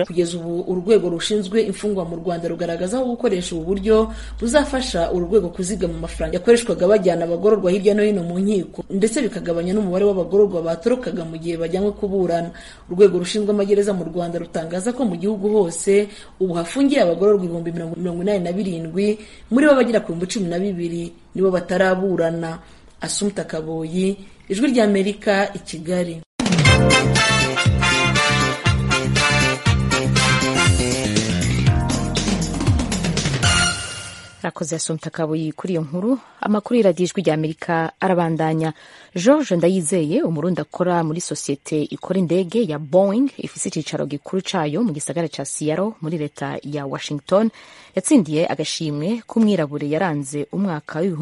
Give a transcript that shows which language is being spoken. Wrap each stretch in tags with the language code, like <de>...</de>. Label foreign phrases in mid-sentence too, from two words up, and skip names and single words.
<rw>Kugeza ubu urwego rushinzwe imfungwa mu Rwanda rugaragaza ko gukoresha ubu buryo buzafasha urwego kuzigama amafaranga yakoreshwaga bajyana abagororwa hirya no hino mu nkiko, ndetse bikagabanya n'umubare w'abagororwa batorokaga mu gihe bajyanywe kuburana. Urwego rushinzwe amagereza mu Rwanda rutangaza ko mu gihugu hose ubu hafungiye abagororwa 87,000, muri bo bagera ku 12,000 nibo bataraburana. Assumpta Kaboyi, Ijwi rya Amerika, i Kigali.</rw> <rn>Rakoze Assumpta Kaboyi kuri iyo nkuru. Amakuru y'iradiyo Ijwi rya Amerika arabandanya. George Ndayizeye, umurundi akora muri sosiyete ikora indege ya Boeing ifise icicaro gikuru cayo mu gisagara ca Seattle muri leta ya Washington, yatsindiye agashimwe k'umwirabure yaranze umwaka</rn>